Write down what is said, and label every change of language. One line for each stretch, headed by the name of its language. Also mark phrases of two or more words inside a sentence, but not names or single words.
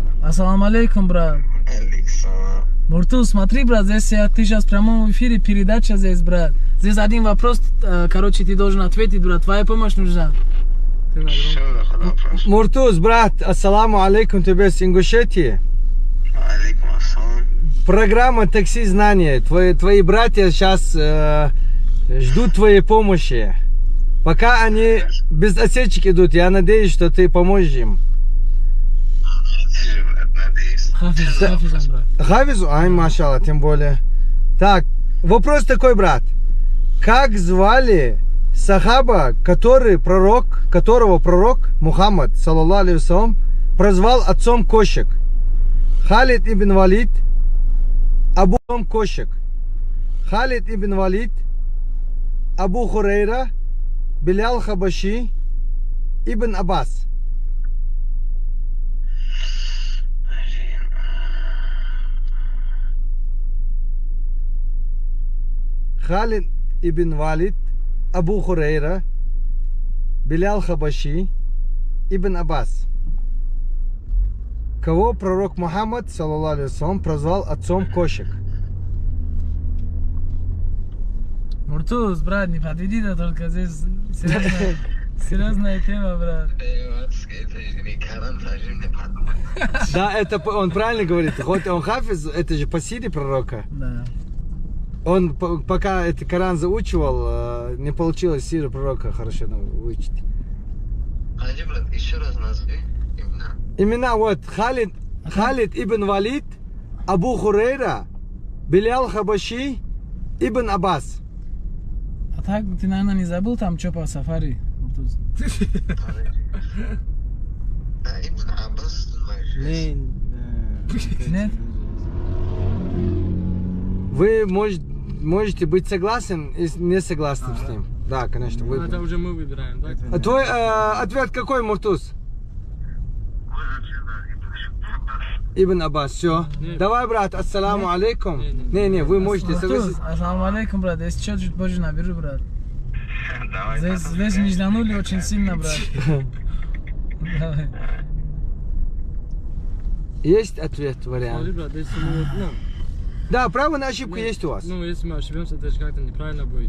Arabic: السلام عليكم,
Russian: брат. Муртуз, смотри, брат, здесь ты сейчас в прямом эфире, передача здесь, брат. Здесь один вопрос, короче, ты должен ответить, брат. Твоя помощь нужна. Ты на громком. Муртуз, брат,
Arabic: السلام عليكم,
Russian: тебе с Ингушетии.
Arabic: عليكم السلام.
Russian: Программа «Такси знания». Твои братья сейчас ждут твоей помощи. Пока они без осечек идут, я надеюсь, что ты поможешь им. Надеюсь. Хафизом, брат. Хафизу? Ай, машалла, тем более. Так, вопрос такой, брат. Как звали сахаба, которого пророк Мухаммад,
Arabic: صلى الله عليه وسلم,
Russian: прозвал отцом кошек? Халид ибн Валид, Абу кошек. Халид ибн Валид, Абу Хурейра, Билял Хабаши, Ибн Аббас. Халид ибн Валид, Абу Хурейра, Билял Хабаши, Ибн Аббас. Кого пророк Мухаммад,
Arabic: صلى الله عليه وسلم,
Russian: прозвал отцом кошек? Муртуз, брат, не подведи, да только здесь серьезная тема, брат. Да, это он правильно говорит. Хоть он хафиз, это же по силе пророка. Да. Он пока это Коран заучивал, не получилось сиру пророка хорошо выучить. Хаджи, брат, еще раз назови имена. Имена вот Халид ибн Валид, Абу Хурейра, Билял Хабаши, Ибн Аббас. А так, ты, наверное, не забыл там, что по сафари, Муртуз? Ибн Аббас, знаешь? Нет? Вы можете быть согласен и не согласны с ним. Да, конечно, Ну, вы. это уже мы выбираем, да? А твой ответ какой, Муртуз? Ибн Аббас, все. Не. Давай, брат,
Arabic: السلام عليكم.
Russian: Не, вы можете Муртуз, согласиться.
Arabic: السلام عليكم,
Russian: брат. Если что, чуть позже наберу, брат. Давай, Здесь не жданули очень сильно, брат. Давай. Есть ответ, Смотри, вариант? брат, если мы, Да, право на ошибку есть у вас. если мы ошибемся, это же как-то неправильно будет.